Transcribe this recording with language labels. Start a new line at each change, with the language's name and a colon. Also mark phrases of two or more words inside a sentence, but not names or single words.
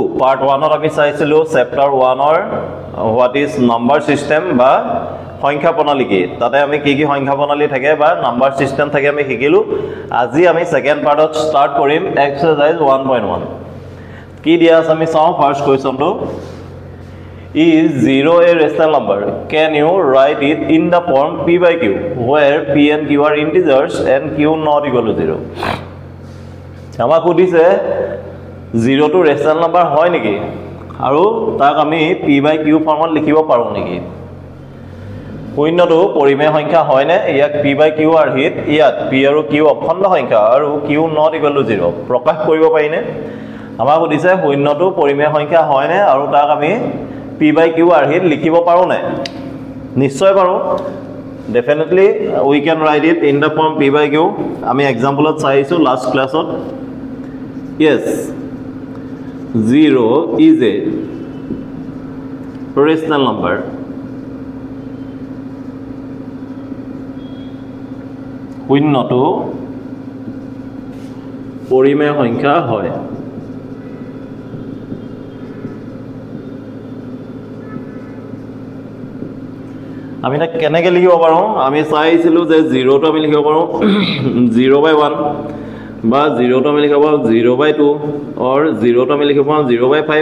Assamese: পাৰ্ট 1 ত আমি চাইছিলো চেপ্টাৰ 1 ৰ
English: what is number system
Assamese: বা সংখ্যা প্ৰণালী কি। তাতে আমি কি কি সংখ্যা প্ৰণালী থাকে বা
English: number system
Assamese: থাকে আমি শিকিলো। আজি আমি
English: second part
Assamese: স্টাৰ্ট কৰিম এক্সাৰসাইজ 1.1। কি দিয়া আছে আমি চাও।
English: first question, is 0 a rational number? Can you write it in the form p by q where p and q are integers and q not equal to 0?
Assamese: আমাক সুধিছে 0 টো
English: rational number
Assamese: হয় নেকি আৰু তাক আমি
English: p by q form
Assamese: লিখিব পাৰো নেকি। শূন্যটো পৰিমেয় সংখ্যা হয় নে, ইয়াক
English: p by q
Assamese: আৰ্হিত ইয়াত p আৰু q অখণ্ড সংখ্যা আৰু
English: q not equal to 0
Assamese: প্ৰকাশ কৰিব পাৰি নে। আমাক সুধিছে শূন্যটো পৰিমেয় সংখ্যা হয় নে আৰু তাক আমি
English: p by q
Assamese: আৰ্হিত লিখিব পাৰো নাই। নিশ্চয় পাৰো।
English: Definitely we can write it in the form p by q.
Assamese: আমি এক্সাম্পলত চাইছো
English: last class. Yes, 0 is a rational number.
Assamese: শূন্যটো পৰিমেয় সংখ্যা হয়। আমি এটা কেনেকৈ লিখিব পাৰোঁ আমি চাইছিলোঁ যে 0 টো আমি লিখিব পাৰোঁ 0/1 বা 0 টো আমি লিখিব পাৰোঁ 0/2 অৰ 0 টো আমি লিখিব পাৰোঁ 0/5।